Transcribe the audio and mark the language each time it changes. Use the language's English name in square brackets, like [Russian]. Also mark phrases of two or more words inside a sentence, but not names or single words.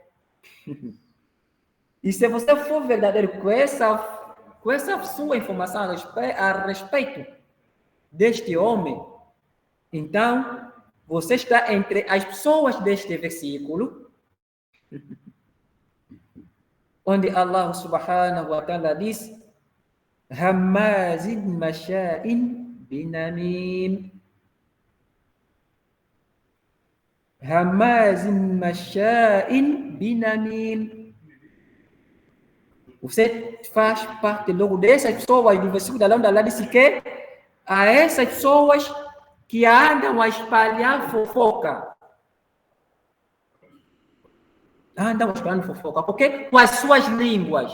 [Portuguese] e se você for verdadeiro com essa sua informação a respeito deste homem, então, você está entre as pessoas deste versículo, onde [Arabic] الله سبحانه وتعالى [Portuguese] diz, [Arabic] هماز مشاء بنميم. هماز مشاء بنميم. [Portuguese] Você faz parte logo dessas pessoas, do versículo da Allah disse que a essas pessoas que andam a espalhar fofoca. Andam espalhando fofoca, porque com as suas línguas.